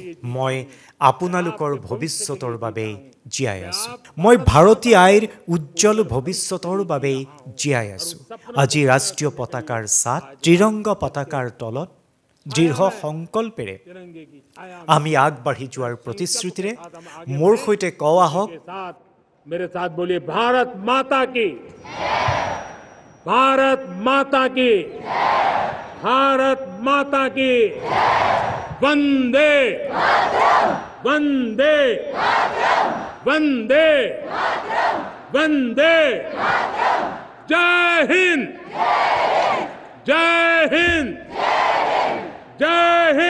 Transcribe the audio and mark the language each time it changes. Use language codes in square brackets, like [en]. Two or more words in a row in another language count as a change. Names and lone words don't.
[as] মই আপোনালোকৰ ভৱিষ্যতৰ বাবেই জীয়াই আছোঁ। মই ভাৰতী আইৰ উজ্জ্বল ভৱিষ্যতৰ বাবেই জীয়াই আছোঁ। আজি ৰাষ্ট্ৰীয় পতাকাৰ ছাট, ত্ৰিৰংগা পতাকাৰ তলত দৃঢ় সংকল্পেৰে আমি আগবাঢ়ি যোৱাৰ প্ৰতিশ্ৰুতিৰে মোৰ সৈতে কওঁ আহক, [hi] मेरे साथ बोलिए, भारत माता की, भारत माता की, भारत माता की, वंदे वंदे वंदे वंदे, जय हिंद, जय हिंद, जय